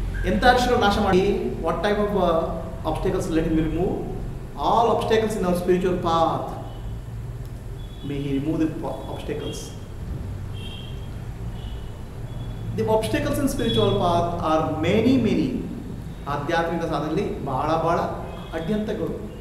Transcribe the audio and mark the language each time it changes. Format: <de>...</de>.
<kn>ಎಂಥ ಅರಿಷ್ಟಗಳನ್ನು ನಾಶ ಮಾಡಿ,</kn> <en>What type of obstacles let him remove? All obstacles in our spiritual path, may he remove the obstacles. The obstacles in spiritual path are many.</en> <kn>ಆಧ್ಯಾತ್ಮಿಕ ಸಾಧನೆಯಲ್ಲಿ ಬಹಳ ಅಡ್ಯಂತಗಳು.</kn>